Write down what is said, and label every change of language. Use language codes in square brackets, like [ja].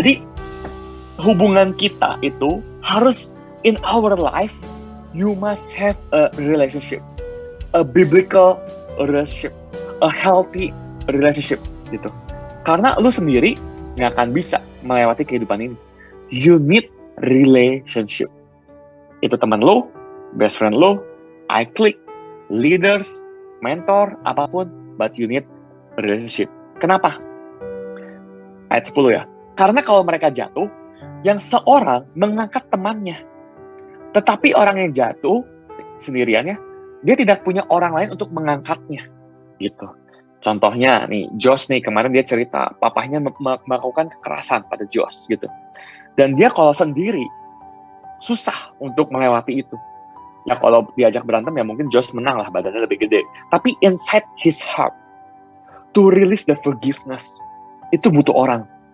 [id] Jadi, hubungan kita itu harus, [en] in our life, you must have a relationship. A biblical relationship. A healthy relationship. [id] Gitu. Karena lu sendiri nggak akan bisa melewati kehidupan ini. [en] You need relationship. [id] Itu teman lu, [en] best friend lu, iClick, leaders, mentor, [id] apapun, [en] but you need a relationship. [id] Kenapa? Ayat 10 ya. Karena kalau mereka jatuh, yang seorang mengangkat temannya. Tetapi orang yang jatuh sendiriannya, dia tidak punya orang lain untuk mengangkatnya. Gitu. Contohnya nih, Josh nih, kemarin dia cerita, papahnya melakukan kekerasan pada Josh gitu. Dan dia kalau sendiri, susah untuk melewati itu. Ya kalau diajak berantem ya mungkin Josh menang lah, badannya lebih gede. Tapi [en] inside his heart, to release the forgiveness, [id] itu butuh orang.